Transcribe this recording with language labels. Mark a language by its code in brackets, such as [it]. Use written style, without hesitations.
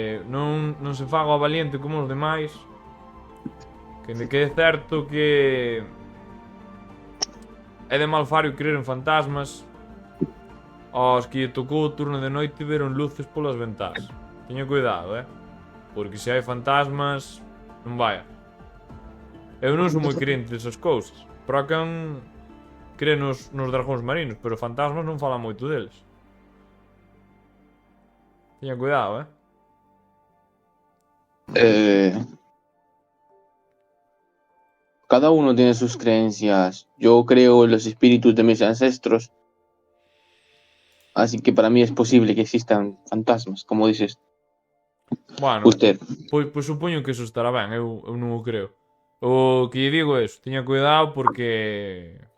[gl] Non se faga o valiente como os demais. Que é certo que é de malfario crer en fantasmas. Aos que lle tocou o turno de noite veron luces polas ventás. Teña cuidado, porque se hai fantasmas, non vaya. Eu non sou moi crente desas cousas. Pero quen cree nos dragóns marinos, pero fantasmas non fala moito deles. Teña cuidado, [es] Cada uno tiene sus creencias. Yo creo en los espíritus de mis ancestros. Así que para mí es posible que existan fantasmas, como dices Bueno, usted. [gl] pois supoño que eso estará ben, eu non o creo. O que lle digo é eso, teña cuidado porque...